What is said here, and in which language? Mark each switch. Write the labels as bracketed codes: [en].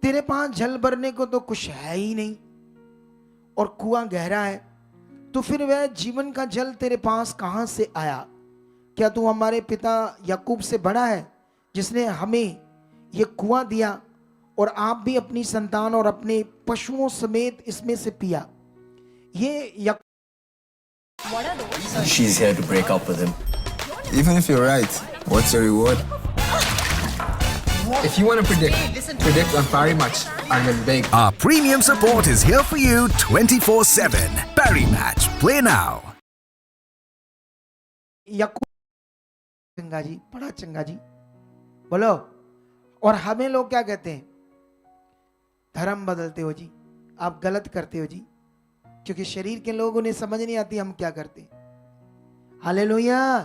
[hi] तेरे पास जल भरने को तो कुछ है ही नहीं और कुआं गहरा है, तो फिर वह जीवन का जल तेरे पास कहां से आया? क्या तू हमारे पिता याकूब से बड़ा है, जिसने हमें यह कुआं दिया और आप भी अपनी संतान और अपने पशुओं समेत इसमें से पिया? ये [en] She's here to break up with him. Even if you're right, what's your reward? If you want to predict on Parry Match, I'm in big. Our premium support is here for you 24/7. Parry Match. Play now. [hi] याकूब, चंगा जी, बड़ा चंगा जी, बोलो। और हमें लोग क्या कहते हैं, धर्म बदलते हो जी, आप गलत करते हो जी, क्योंकि शरीर के लोग, उन्हें समझ नहीं आती हम क्या करते हैं। हालेलुया।